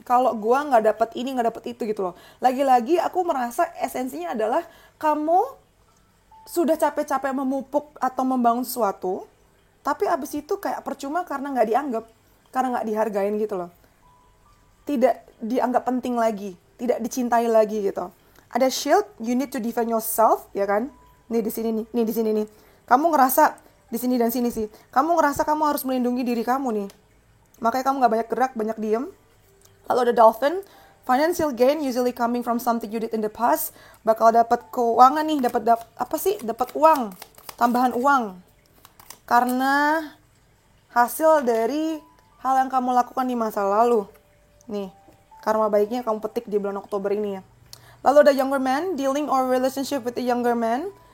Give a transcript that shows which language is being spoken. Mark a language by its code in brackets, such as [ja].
[id] Kalau gue gak dapet ini, gak dapet itu gitu loh. Lagi-lagi aku merasa esensinya adalah kamu sudah capek-capek memupuk atau membangun sesuatu, tapi abis itu kayak percuma karena gak dianggap, karena gak dihargain gitu loh. Tidak dianggap penting lagi, tidak dicintai lagi gitu. [en] Ada shield, you need to defend yourself, ya kan? [id] Nih di sini nih di sini nih. Kamu ngerasa di sini dan sini sih. Kamu ngerasa kamu harus melindungi diri kamu nih. Makanya kamu nggak banyak gerak, banyak diem. [en] Lalu ada dolphin, financial gain usually coming from something you did in the past. [id] Bakal dapat keuangan nih, dapat uang, tambahan uang. Karena hasil dari hal yang kamu lakukan di masa lalu. Nih, karma baiknya kamu petik di bulan Oktober ini ya. [en] Lalu ada younger man, dealing or relationship with a younger man.